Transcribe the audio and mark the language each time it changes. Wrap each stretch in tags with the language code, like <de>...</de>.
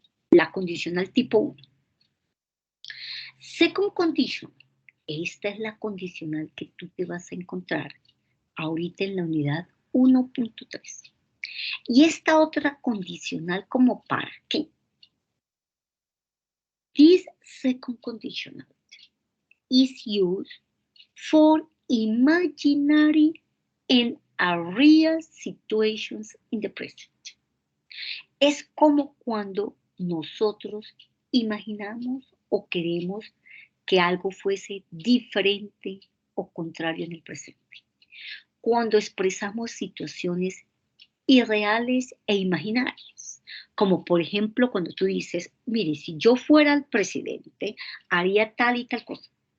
<es>La condicional tipo 1.</es> <en>Second condition.</en> <es>Esta es la condicional que tú te vas a encontrar ahorita en la unidad 1.3. Y esta otra condicional, ¿como para qué?</es> <en>This second conditional is used for imaginary and real situations in the present.</en> <es>Es como cuando nosotros imaginamos o queremos que algo fuese diferente o contrario en el presente. Cuando expresamos situaciones irreales e imaginarias, como por ejemplo cuando tú dices, mire, si yo fuera el presidente, haría tal y tal cosa.</es>